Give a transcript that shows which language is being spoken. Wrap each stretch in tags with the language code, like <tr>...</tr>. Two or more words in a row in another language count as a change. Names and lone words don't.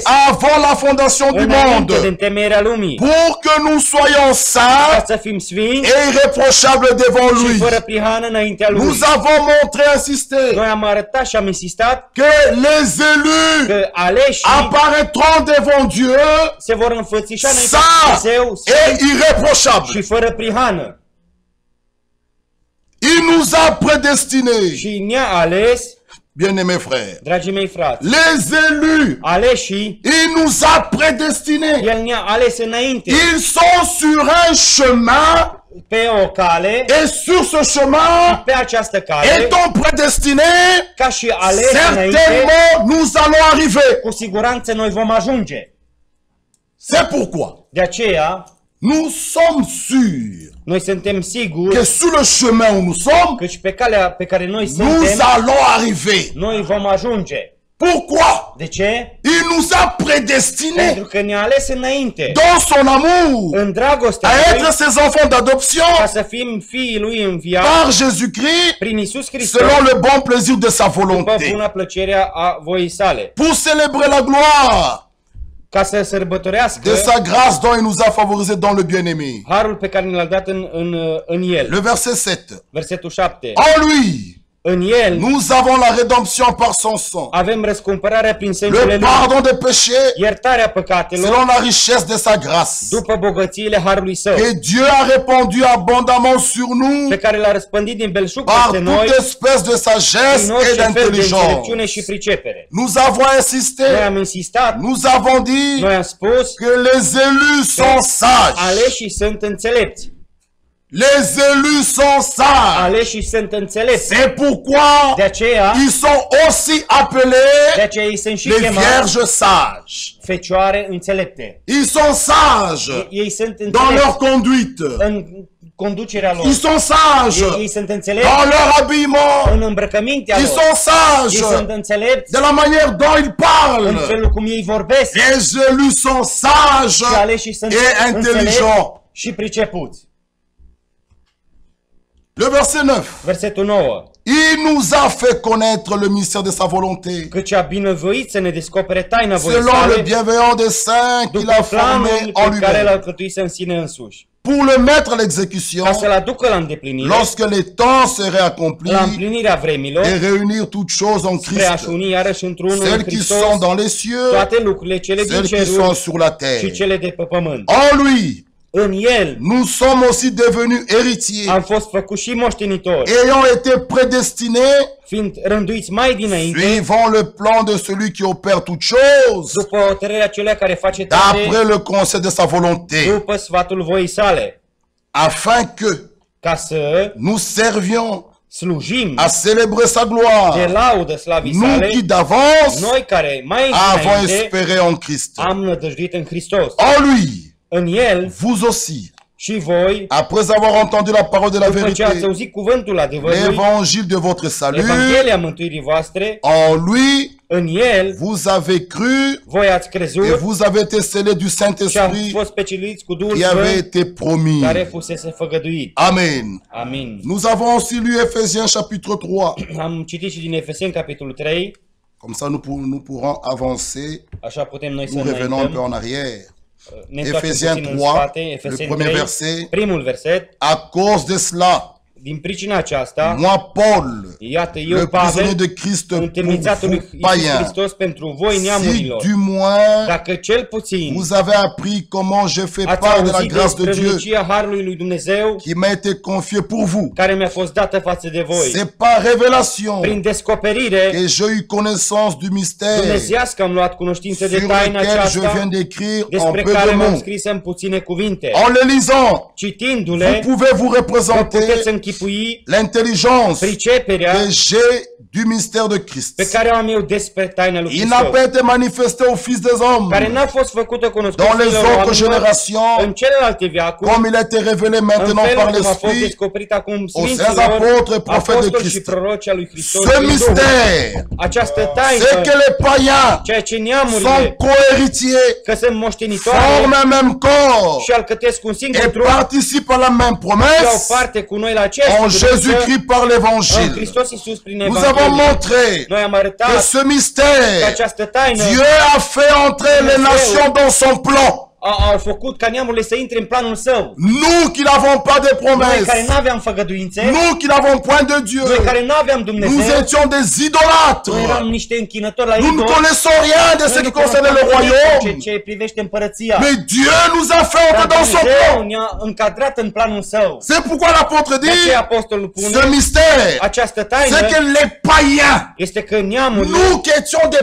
<fr>avant la fondation du</fr> <ro>înainte de</ro> <fr>monde</fr> <ro>întemeierea lumii</ro> <fr>pour que nous soyons</fr> <ro>ca</ro> <fr>saints</fr> <ro>să fim sfinți</ro> <fr>et irréprochables devant</fr> <ro>și</ro> <fr>lui.</fr> <ro>fără prihană înaintea Lui.</ro> <fr>Nous avons montré, insisté,</fr> <ro>Noi am arătat și am insistat</ro> <fr>que les élus</fr> <ro>că aleșii</ro> <fr>apparaîtront devant Dieu</fr> <ro>se vor înfățișa înaintea</ro> <fr>saints</fr> <ro>lui Dumnezeu</ro> <fr>et irréprochables.</fr> <ro>și fără prihană.</ro> <fr>Il nous a prédestinés,</fr> <ro>Și ne-a ales,</ro> <fr>bien-aimés frères,</fr> <ro>dragii mei frați,</ro> <fr>les élus,</fr> <ro>aleșii,</ro> <fr>il nous a prédestinés.</fr> <ro>El ne-a ales înainte</ro> <fr>Ils sont sur un chemin</fr> <ro>pe o cale,</ro> <fr>et sur ce chemin,</fr> <ro>pe această cale,</ro> <fr>étant prédestinés,</fr> <ro>ca și ales înainte,</ro> <fr>certainement nous allons arriver.</fr> <ro>cu siguranță noi vom ajunge.</ro> <fr>C'est pourquoi</fr> <ro>De aceea,</ro> <fr>nous sommes sûrs</fr> <ro>noi suntem</ro> <fr>que</fr> <ro>siguri</ro> <fr>sur le chemin où nous sommes,</fr> <ro>că și pe calea pe care noi</ro> <fr>nous</fr> <ro>suntem,</ro> <fr>allons arriver.</fr> <ro>noi vom ajunge.</ro> <fr>Pourquoi?</fr> <ro>De ce?</ro> <fr>Il nous a prédestinés</fr> <ro>Pentru că ne-a ales înainte,</ro> <fr>dans son amour</fr> <ro>în dragostea</ro> <fr>à</fr> <ro>Lui,</ro> <fr>être ses enfants d'adoption</fr> <ro>ca să fim fiii Lui înviați</ro> <fr>par Jésus-Christ</fr> <ro>prin Iisus Hristos,</ro> <fr>selon le bon plaisir de sa</fr> <ro>după</ro> <fr>volonté.</fr> <ro>buna plăcerea a voii sale,</ro> <fr>Pour célébrer la gloire</fr> <ro>ca să sărbătorească</ro> <fr>de sa grâce dont il nous a favorisés dans le bien-aimé.</fr> <ro>harul pe care ne l-a dat în El.</ro> <fr>Le verset 7.</fr> <ro>Versetul 7.</ro> <fr>En lui,</fr> <ro>În El</ro> <fr>nous avons la rédemption par son sang,</fr> <ro>avem răscumpărarea prin sângele</ro> <fr>le</fr> <ro>Lui,</ro> <fr>pardon des péchés</fr> <ro>iertarea păcatelor</ro> <fr>selon la richesse de sa grâce,</fr> <ro>după bogățiile harului Său,</ro> <fr>que Dieu a répandu abondamment sur nous</fr> <ro>pe care l-a răspândit din belșug</ro> <fr>par</fr> <ro>peste noi,</ro> <fr>toute espèce de sagesse</fr> <ro>prin</ro> <fr>et</fr> <ro>orice fel de</ro> <fr>d'intelligence.</fr> <ro>înțelepciune și pricepere.</ro> <fr>Nous avons</fr> <ro>Noi</ro> <fr>insisté,</fr> <ro>am insistat,</ro> <fr>nous avons dit</fr> <ro>noi am spus,</ro> <fr>que les élus sont sages.</fr> <ro>aleșii sunt înțelepți.</ro> <fr>Les élus sont sages.</fr> <ro>Aleșii sunt înțelepți.</ro> <fr>C'est pourquoi</fr> <ro>De aceea,</ro> <fr>ils sont aussi</fr> <ro>de</ro> <fr>appelés</fr> <ro>aceea ei sunt și</ro> <fr>les</fr> <ro>chemați</ro> <fr>vierges sages.</fr> <ro>fecioare înțelepte.</ro> <fr>Ils sont sages</fr> <ro>Ei sunt</ro> <fr>dans leur</fr> <ro>înțelepți</ro> <fr>conduite.</fr> <ro>în conducerea lor.</ro> <fr>Ils sont sages</fr> <ro>Ei sunt înțelepți</ro> <fr>dans leur habillement.</fr> <ro>în îmbrăcămintea</ro> <fr>Ils</fr> <ro>lor.</ro> <fr>sont</fr> <ro>Ei</ro> <fr>sages</fr> <ro>sunt înțelepți</ro> <fr>de la manière dont ils</fr> <ro>în</ro> <fr>parlent.</fr> <ro>felul cum ei vorbesc.</ro> <fr>Les élus sont sages</fr> <ro>Și aleșii sunt</ro> <fr>et</fr> <ro>înțelepți</ro> <fr>intelligents.</fr> <ro>și pricepuți.</ro> <fr>Le verset 9.</fr> <ro>Versetul 9.</ro> <fr>Il nous a fait connaître le mystère de sa volonté,</fr> <ro>Căci a binevoit să ne descopere taina voii</ro> <fr>selon le</fr> <ro>sale</ro> <fr>bienveillant dessein qu'il</fr> <ro>după</ro> <fr>a formé</fr> <ro>planul</ro> <fr>en</fr> <ro>pe care</ro> <fr>lui-même,</fr> <ro>l-a alcătuit în sine însuși,</ro> <fr>pour le mettre à l'exécution</fr> <ro>ca să-l aducă la îndeplinire,</ro> <fr>lorsque les temps seraient accomplis</fr> <ro>la împlinirea vremilor,</ro> <fr>et réunir toutes choses en</fr> <ro>spre a-și</ro> <fr>Christ,</fr> <ro>uni iarăși într-unul în</ro> <fr>celles qui</fr> <ro>Hristos</ro> <fr>sont dans les cieux,</fr> <ro>toate lucrurile cele din</ro> <fr>celles qui sont</fr> <ro>ceruri</ro> <fr>sur la</fr> <ro>și</ro> <fr>terre.</fr> <ro>cele de pe pământ.</ro> <fr>En lui,</fr> <ro>În El</ro> <fr>nous sommes aussi devenus héritiers,</fr> <ro>am fost făcuți și moștenitori,</ro> <fr>ayant été prédestinés,</fr> <ro>fiind rânduiți mai dinainte,</ro> <fr>suivant le plan de celui qui opère toutes choses,</fr> <ro>după hotărârea celui care face toate,</ro> <fr>d'après le conseil de sa volonté,</fr> <ro>după sfatul voii sale,</ro> <fr>afin que</fr> <ro>ca să</ro> <fr>nous servions</fr> <ro>slujim</ro> <fr>à célébrer sa</fr> <ro>de</ro> <fr>gloire,</fr> <ro>laudă slavii</ro> <fr>nous</fr> <ro>sale,</ro> <fr>qui d'avance</fr> <ro>noi care mai</ro> <fr>avons</fr> <ro>înainte</ro> <fr>espéré en Christ.</fr> <ro>am nădăjduit în Hristos.</ro> <fr>En lui,</fr> <ro>În El</ro> <fr>vous aussi,</fr> <ro>și voi,</ro> <fr>après avoir entendu la parole de la</fr> <ro>după ce ați</ro> <fr>vérité,</fr> <ro>auzit cuvântul adevărului,</ro> <fr>l'évangile de votre salut,</fr> <ro>Evanghelia mântuirii voastre,</ro> <fr>en lui,</fr> <ro>în El</ro> <fr>vous avez cru</fr> <ro>voi ați</ro> <fr>et</fr> <ro>crezut</ro> <fr>vous avez été scellés du</fr> <ro>și am</ro> <fr>Saint-Esprit</fr> <ro>fost peciluiți cu Duhul</ro> <fr>qui avait</fr> <ro>Sfânt</ro> <fr>été promis.</fr> <ro>care fusese făgăduit.</ro> <fr>Amen.</fr> <ro>Amin.</ro> <fr>Nous avons aussi lu Ephésiens chapitre 3.</fr> <ro>Am citit și din Efeseni capitolul 3,</ro> <fr>Comme ça, nous pourrons avancer.</fr> <ro>așa putem noi să</ro> <fr>Nous revenons un peu</fr> <ro>înaintăm.</ro> <fr>en arrière.</fr> <ro>Ne întoarcem</ro> <fr>Ephésiens</fr> <ro>puțin în</ro> <fr>3,</fr> <ro>spate,</ro> <fr>le</fr> <ro>Efeseni</ro> <fr>premier</fr> <ro>3,</ro> <fr>verset.</fr> <ro>primul verset.</ro> <fr>À cause de cela,</fr> <ro>din pricina aceasta,</ro> <fr>moi, Paul,</fr> <ro>iată, eu,</ro> <fr>le prisonnier</fr> <ro>Pavel,</ro> <fr>de Christ pour</fr> <ro>întemnițatul lui</ro> <fr>vous,</fr> <ro>Iisus</ro> <fr>païens,</fr> <ro>Hristos pentru voi,</ro> <fr>si</fr> <ro>neamurilor,</ro> <fr>du moins</fr> <ro>dacă cel puțin</ro> <fr>vous avez appris comment je fais</fr> <ro>ați</ro> <fr>part de la</fr> <ro>auzit</ro> <fr>grâce de</fr> <ro>despre</ro> <fr>Dieu</fr> <ro>strălucia Harului lui Dumnezeu,</ro> <fr>qui m'a été confiée pour vous.</fr> <ro>care mi-a fost dată față de voi,</ro> <fr>C'est par révélation</fr> <ro>prin descoperire</ro> <fr>que j'ai eu connaissance du mystère</fr> <ro>dumnezeiască am luat cunoștință de</ro> <fr>sur</fr> <ro>taina</ro> <fr>lequel je</fr> <ro>aceasta,</ro> <fr>viens d'écrire en</fr> <ro>despre</ro> <fr>peu de</fr> <ro>care v-am</ro> <fr>mots.</fr> <ro>scris în puține cuvinte.</ro> <fr>En le lisant, vous</fr> <ro>Citindu-le,</ro> <fr>pouvez vous</fr> <ro>vă</ro> <fr>représenter</fr> <ro>puteți închipui</ro> <fr>l'intelligence</fr> <ro>priceperea</ro> <fr>que j'ai du mystère de Christ.</fr> <ro>pe care o am eu despre taina lui</ro> <fr>Il n'a</fr> <ro>Hristos,</ro> <fr>pas été manifesté aux fils des hommes</fr> <ro>care n-a fost făcută cunoscută</ro> <fr>dans les</fr> <ro>fiilor</ro> <fr>autres</fr> <ro>oamenilor</ro> <fr>générations,</fr> <ro>în celelalte veacuri,</ro> <fr>comme il a été révélé</fr> <ro>în</ro> <fr>maintenant par</fr> <ro>felul cum a fost</ro> <fr>l'Esprit</fr> <ro>descoperit acum</ro> <fr>aux saints</fr> <ro>Sfinților,</ro> <fr>apôtres et prophètes de</fr> <ro>apostoli și</ro> <fr>Christ.</fr> <ro>proroci a lui Hristos.</ro> <fr>Ce</fr> <ro>prin Duhul.</ro> <fr>mystère,</fr> <ro>Această</ro> <fr>c'est</fr> <ro>taină,</ro> <fr>que les païens</fr> <ro>ceea ce</ro> <fr>sont</fr> <ro>neamurile,</ro> <fr>co-héritiers,</fr> <ro>că sunt moștenitoare</ro> <fr>forment un même corps</fr> <ro>și alcătesc un singur</ro> <fr>et</fr> <ro>trup,</ro> <fr>participent à la même</fr> <ro>iau</ro> <fr>promesse</fr> <ro>parte cu noi la aceeași</ro> <fr>en</fr> <ro>credință,</ro> <fr>Jésus-Christ par</fr> <ro>în</ro> <fr>l'Évangile.</fr> <ro>Hristos Iisus prin</ro> <fr>Nous avons</fr> <ro>Evanghelie.</ro> <fr>montré</fr> <ro>Noi am</ro> <fr>que</fr> <ro>arătat</ro> <fr>ce</fr> <ro>că</ro> <fr>mystère,</fr> <ro>această taină</ro> <fr>Dieu a fait entrer les nations dans son plan.</fr> <ro>au făcut ca neamurile să intre în planul său.</ro> <fr>Nous qui n'avons pas de</fr> <ro>Noi care</ro> <fr>promesses,</fr> <ro>nu aveam făgăduințe,</ro> <fr>nous qui n'avons point de Dieu,</fr> <ro>noi care nu aveam</ro> <fr>nous</fr> <ro>Dumnezeu,</ro> <fr>étions des</fr> <ro>noi</ro> <fr>idolâtres.</fr> <ro>eram niște închinători la</ro> <fr>Nous ne</fr> <ro>idol.</ro> <fr>connaissons rien de ce</fr> <ro>Noi</ro> <fr>qui</fr> <ro>nu</ro> <fr>concerne le</fr> <ro>cunoșteam</ro> <fr>royaume.</fr> <ro>ce privește împărăția.</ro> <fr>Mais Dieu nous a fait</fr> <ro>Dar</ro> <fr>entrer dans son</fr> <ro>Dumnezeu</ro> <fr>plan.</fr> <ro>ne-a încadrat în planul său.</ro> <fr>C'est pourquoi l'apôtre</fr> <ro>De aceea</ro> <fr>dit,</fr> <ro>apostolul</ro> <fr>ce</fr> <ro>pune</ro> <fr>mystère,</fr> <ro>această</ro> <fr>c'est</fr> <ro>taină</ro> <fr>que les païens,</fr> <ro>este că neamurile,</ro> <fr>nous qui étions des</fr>